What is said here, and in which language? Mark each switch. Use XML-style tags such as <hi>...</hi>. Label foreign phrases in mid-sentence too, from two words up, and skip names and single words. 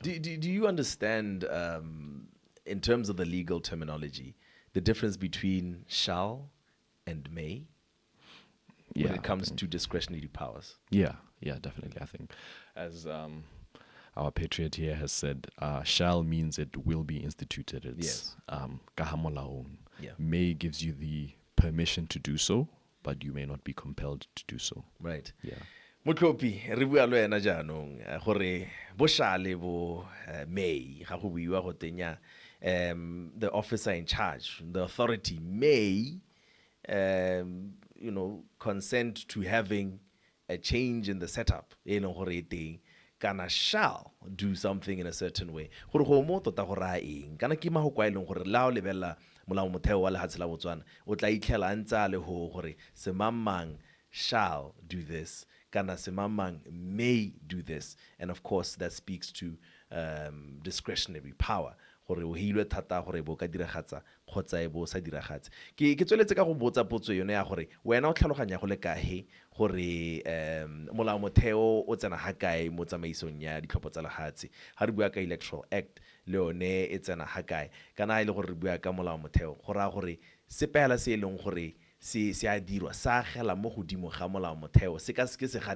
<en>Do you understand, in terms of the legal terminology, the difference between shall and may when it comes to discretionary powers? Yeah, definitely. I think as our patriot here has said, shall means it will be instituted. It's kahamolaong. Yeah. May gives you the permission to do so, but you may not be compelled to do so. Right. Yeah.</en> <tn>Motlhophi re bua le wena jaanong gore bo shale bo may ga go buiwa go tenya</tn> <en>the officer in charge, the authority may consent to having a change in the setup</en> <tn>e leng gore e teng kana</tn> <en>shall do something in a certain</en> <tn>way gore go mo tota go ra eng kana ke mahoko a leng gore la o lebella molao motheo wa lehatshe la Botswana o tla itlhela ntse le ho gore semamang shall</tn> <en>do this</en> <tn>kana semamang</tn> <en>may do this, and of course that speaks to discretionary power</en> <tn>gore o hilwe thata gore bo ka diragatsa khotsa e bo sa diragatse ke tsweletse ka go botsa potso yone ya gore wena o tlhaloganya go le kae gore molao motheo o tsena ha kae mo tsamaisong ya ditlhopho tsa lehatshe ha re bua ka</tn> <en>electoral act</en> <tn>le yone e tsena ha kae kana ile gore re bua ka molao motheo go ra gore sepela se leng gore se a dirwa sa gela mo godimo ga molao motheo se ka se ke se gane</tn>